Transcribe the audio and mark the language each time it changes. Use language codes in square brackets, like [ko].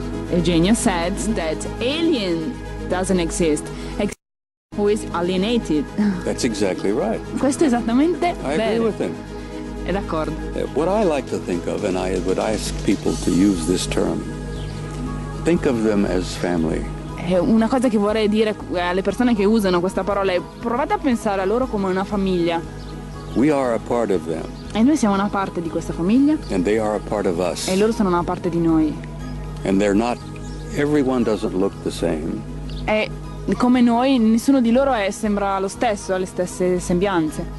[en] Eugenio said that alien doesn't exist, except who is alienated. That's exactly right. [it] Questo è esattamente [en] I agree [it] vero. [en] with him. [it] È d'accordo. [en] What I like to think of, and I would ask people to use this term, think of them as family. [it] Una cosa che vorrei dire alle persone che usano questa parola è: provate a pensare a loro come una famiglia. [en] We are a part of them. [it] E noi siamo una parte di questa famiglia. [en] And they are a part of us. [it] E loro sono una parte di noi. [en] And everyone doesn't look the same. [it] E come noi, nessuno di loro sembra lo stesso, ha le stesse sembianze.